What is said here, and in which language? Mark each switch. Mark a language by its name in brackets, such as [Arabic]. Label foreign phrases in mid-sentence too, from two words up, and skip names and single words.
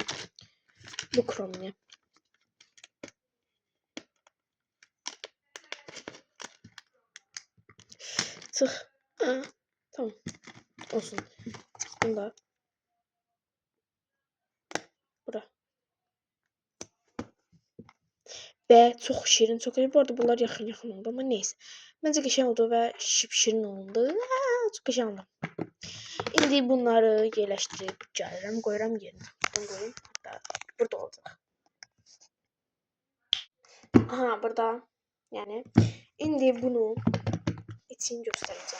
[Turkish] Bu kromini. Çık. Ha, tamam. Olsun. Bunu da. Bura. Ve çok şirin, çok iyi. [Azerbaijani] Bu arada bunlar yaxın oldu ama neyse. Məncə qəşəng oldu və şirin oldu. Çox qəşəng oldu. İndi bunları yerləşdirib gəlirəm, qoyuram yerinə. Buradan qoyayım. Hatta burada olacaq. Aha, burada. Yəni indi bunu için göstərəcəm.